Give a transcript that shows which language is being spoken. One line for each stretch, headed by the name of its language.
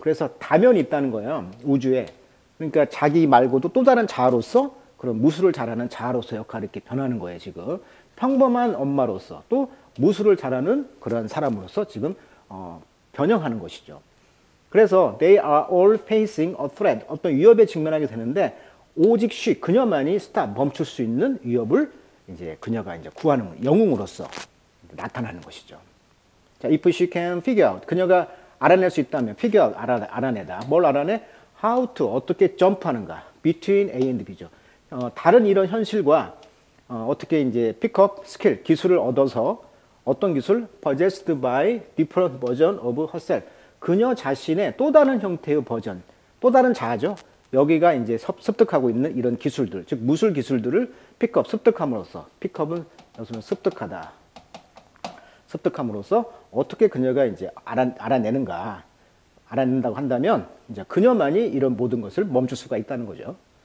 Korean: 그래서 다면이 있다는 거예요, 우주에. 그러니까 자기 말고도 또 다른 자아로서 그런 무술을 잘하는 자아로서 역할을 이렇게 변하는 거예요, 지금. 평범한 엄마로서 또 무술을 잘하는 그런 사람으로서 지금 변형하는 것이죠. 그래서
English: they are all facing a threat.
Korean: 어떤 위협에 직면하게 되는데 오직 그녀만이 멈출 수 있는 위협을 이제 그녀가 이제 구하는 영웅으로서 나타나는 것이죠. 자,
English: if she can figure out.
Korean: 그녀가 알아낼 수 있다면
English: figure out
Korean: 알아내다. 뭘 알아내?
English: how to
Korean: 어떻게 점프하는가
English: between A and B죠.
Korean: 다른 이런 현실과 어떻게 이제
English: pick-up
Korean: 스킬 기술을 얻어서 어떤 기술?
English: possessed by different version of herself.
Korean: 그녀 자신의 또 다른 형태의 버전, 또 다른 자아죠. 여기가 이제 습득하고 있는 이런 기술들, 즉 무술 기술들을
English: pick-up
Korean: 습득함으로써 pick-up은 여기서는 습득하다. 습득함으로써 어떻게 그녀가 이제 알아낸다고 한다면 이제 그녀만이 이런 모든 것을 멈출 수가 있다는 거죠.